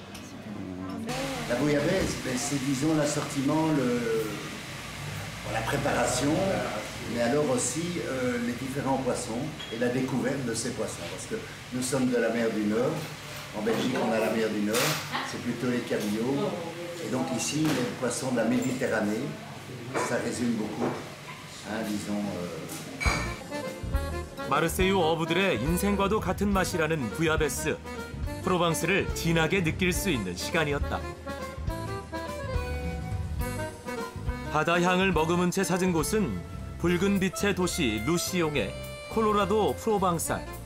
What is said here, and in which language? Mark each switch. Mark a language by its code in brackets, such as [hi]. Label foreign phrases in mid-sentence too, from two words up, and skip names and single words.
[fr] La bouillabaisse, c'est disons l'assortiment, la préparation, mais alors aussi les différents poissons et la découverte de ces poissons. Parce que nous sommes de la mer du Nord, en Belgique on a la mer du Nord, c'est plutôt les cabillots. Et donc ici, les poissons de la Méditerranée, ça résume beaucoup, hein, disons. [ko] 마르세유 어부들의 인생과도 같은 맛이라는 부야베스. 프로방스를 진하게 느낄 수 있는 시간이었다. 바다 향을 머금은 채 찾은 곳은 붉은 빛의 도시 루시옹의 콜로라도 프로방살.